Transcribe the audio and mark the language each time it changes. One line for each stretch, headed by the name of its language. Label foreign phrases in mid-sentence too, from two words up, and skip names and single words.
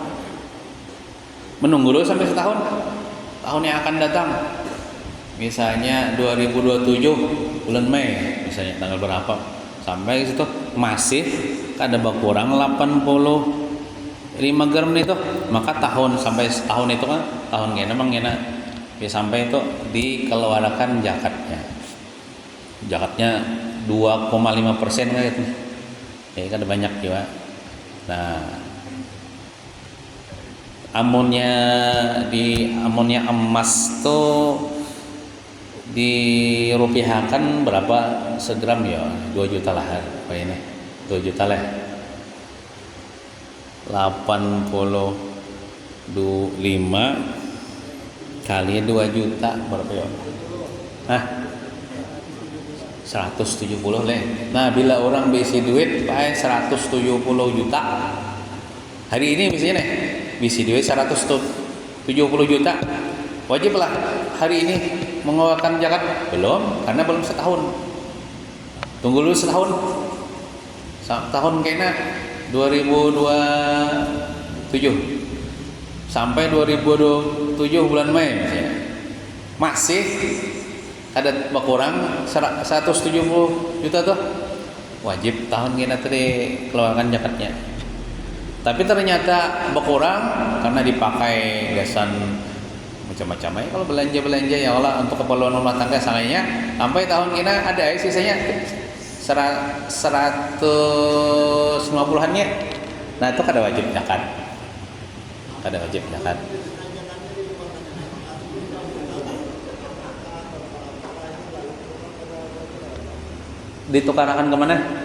Banjar: Menunggu dulu sampai setahun, tahun yang akan datang, misalnya 2027 bulan Mei misalnya, tanggal berapa, sampai situ masih kada berkurang 85 gram itu, maka tahun sampai setahun itu kan tahun gini memang gini ya, sampai itu dikeluarkan zakatnya 2,5% kan gitu. Ya kan banyak juga. Nah, amonnya emas tuh dirupiahkan berapa segram ya, 2 juta lah apa ini, 2 juta lah, 85 kali 2 juta berapa ya? Hah? 170 leh. Nah, bila orang bisi duit pakai 170 juta. Hari ini misalnya nih, bisi duit 170 juta. Wajiblah hari ini mengeluarkan zakat? Belum, karena belum setahun. Tunggu dulu setahun. Tahun kayaknya 2027 sampai 2027 bulan Mei misalnya. Masih ada berkurang 170 juta tuh, wajib tahun kita tadi keluarkan zakatnya. Tapi ternyata berkurang karena dipakai gasan macam-macam ya. Kalau belanja
Arabic: ya Allah
Banjar: untuk keperluan rumah tangga salahnya, sampai tahun kita ada sisanya 150-annya. Nah, itu kada wajib zakat. Kada wajib zakat. Ditukarakan kemana?